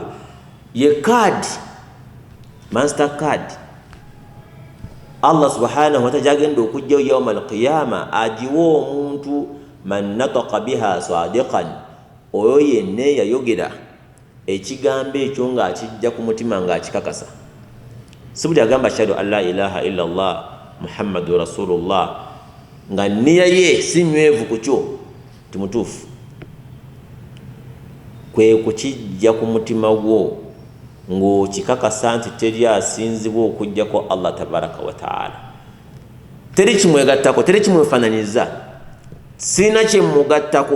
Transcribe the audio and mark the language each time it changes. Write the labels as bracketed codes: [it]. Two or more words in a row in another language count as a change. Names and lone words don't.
[lg] Ye kaadi, [en] master card, [ar] الله سبحانه وتعالى [lg] agenda okujjayo [ar] يوم القيامة [lg] agiwa omuntu [ar] من نطق بها صادقا, [lg] oyo yenna yayogera ekigambo ekyo nga akijja ku mutima nga akikakasa. Si buli agamba [ar] أشهد أن لا إله إلا الله محمد رسول الله [lg] nga nniya ye si nywevu ku kyo timutuufu, kwe kukijja ku mutima gwo ng'okikakasa nti teri asinzibwa okujjako Allah [ar] تبارك وتعالى. [lg] Teri kimwegattako, teri kimwefaananyiza, sina kyemugattako.